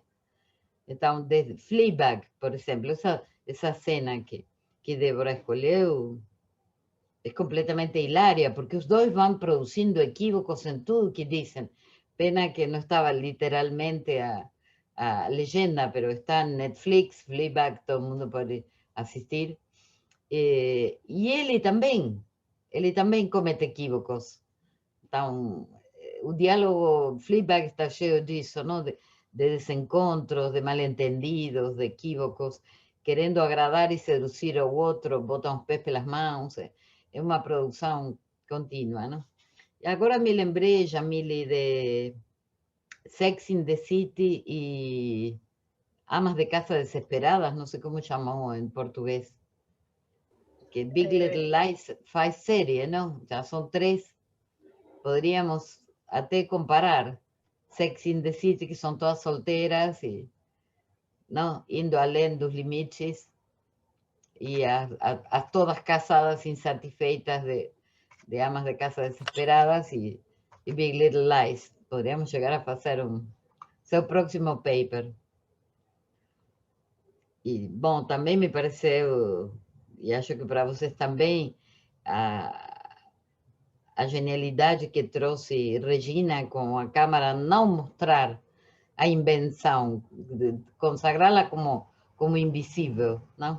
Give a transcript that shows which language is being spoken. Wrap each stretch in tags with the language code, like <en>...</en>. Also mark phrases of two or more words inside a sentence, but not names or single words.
<pt>Então, de Fleabag, por exemplo, essa cena que Débora escolheu é completamente hilária, porque os dois vão produzindo equívocos em tudo que dizem. Pena que não estava literalmente a legenda,</pt> <es>pero está en Netflix, Fleabag, todo el mundo</es> <pt>pode assistir. E ele também comete equívocos. Então, o diálogo Fleabag está cheio disso, não? De desencontros, de mal-entendidos, de equívocos, querendo agradar e seduzir ao outro, botam os pés pelas mãos. É uma produção contínua, não? E agora me lembrei,</pt> <es>Jamile, de Sex in the City y Amas de Casa Desesperadas, no sé cómo llamó en portugués, que Big Little Lies</es> <pt>faz série,</pt> <es>¿no? Ya son 3, podríamos até comparar Sex in the City, que son todas solteras, y, ¿no?</es> <pt>Indo além dos limites,</pt> <es>y a todas casadas insatisfeitas de Amas de Casa Desesperadas y Big Little Lies. Podríamos llegar a</es> <pt>fazer seu próximo</pt> <es>paper.</es> <pt>E, bom, também me pareceu, e acho que para vocês também, a genialidade que trouxe Regina com a câmara, não mostrar a invenção, consagrá-la como invisível, não?</pt>